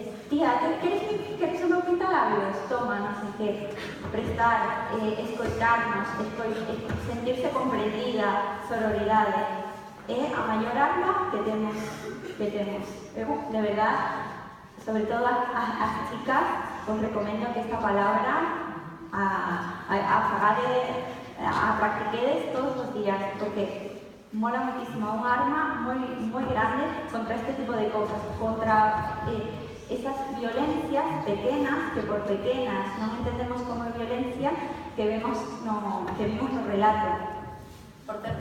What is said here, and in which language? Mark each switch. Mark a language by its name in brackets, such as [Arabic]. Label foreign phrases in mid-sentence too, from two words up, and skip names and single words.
[Galician] Tía, porque prestar, escoitarnos, sentirse comprendida, sororidade, é a maior arma que temos. [Spanish] Eu, de verdad, sobre todo as chicas, os recomiendo que esta palabra [Galician] a practiquedes todos os días, [Spanish] porque mola muchísimo, un arma muy grande contra este tipo de cosas, contra esas violencias pequeñas, que por pequeñas no entendemos como violencia, [Galician] que vemos no relato.